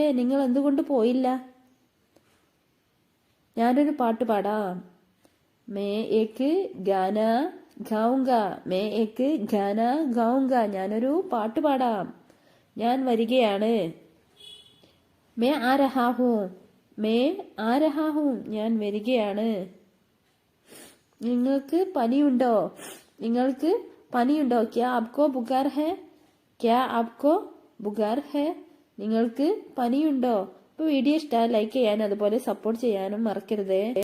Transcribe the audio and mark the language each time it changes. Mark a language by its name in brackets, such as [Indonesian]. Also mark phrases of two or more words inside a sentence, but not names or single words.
[Malayalam] നിങ്ങൾ എന്തുകൊണ്ട് പോയില്ല? ഞാനൊരു പാട്ട് പാടാം. [Hindi] मैं एक गाना गाऊंगा. मैं एक गाना गाऊंगा. [Malayalam] ഞാനൊരു പാട്ട് പാടാം. ഞാൻ വരികയാണ്. [Hindi] मैं आ रहा हूँ. मैं आ रहा हूँ. [Malayalam] ഞാൻ വരികയാണ്. നിങ്ങൾക്ക് പനിയുണ്ടോ? നിങ്ങൾക്ക് പനിയുണ്ടോ? [Hindi] क्या आपको बुखार है? क्या आपको बुखार है? [Malayalam] നിങ്ങൾക്ക് പനിയുണ്ടോ? അപ്പോൾ വീഡിയോ ഇഷ്ടമായി ലൈക്ക് ചെയ്യാനും അതുപോലെ സപ്പോർട്ട് ചെയ്യാനും മറക്കരുത്.